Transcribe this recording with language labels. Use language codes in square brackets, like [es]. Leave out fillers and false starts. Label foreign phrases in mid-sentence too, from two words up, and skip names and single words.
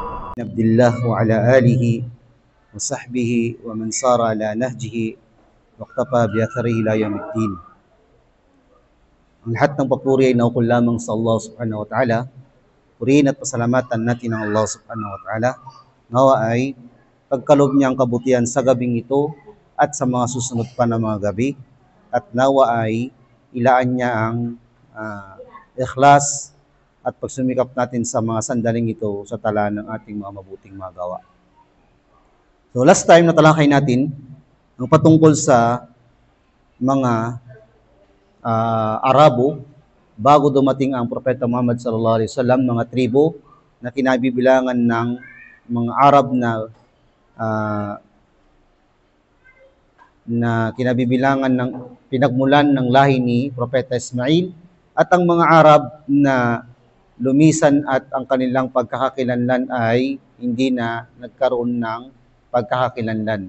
[ar] عبد الله وعلى آله وصحبه ومن سار على نهجه واقتفى بآثاره إلى يوم الدين. [tl] Ang lahat ng papuri ay naukol lamang sa Allah [ar] سبحانه وتعالى. [tl] Purihin at pasalamatan natin ang Allah [ar] سبحانه وتعالى. [tl] Nawa ay pagkalob niya ang kabutihan sa gabing ito at sa mga susunod pa na mga gabi. At nawa ay ilaan niya ang ikhlas at pagsumikap natin sa mga sandaling ito sa tala ng ating mga mabuting magawa. So [en] last time [tl] natalakay natin ang patungkol sa mga Arabo bago dumating ang Propeta Muhammad [ar] صلى الله عليه وسلم, [tl] mga tribo na kinabibilangan ng mga Arab na kinabibilangan ng pinagmulan ng lahi ni Propeta Ismail, at ang mga Arab na lumisan at ang kanilang pagkakakilanlan ay hindi na nagkaroon ng pagkakakilanlan.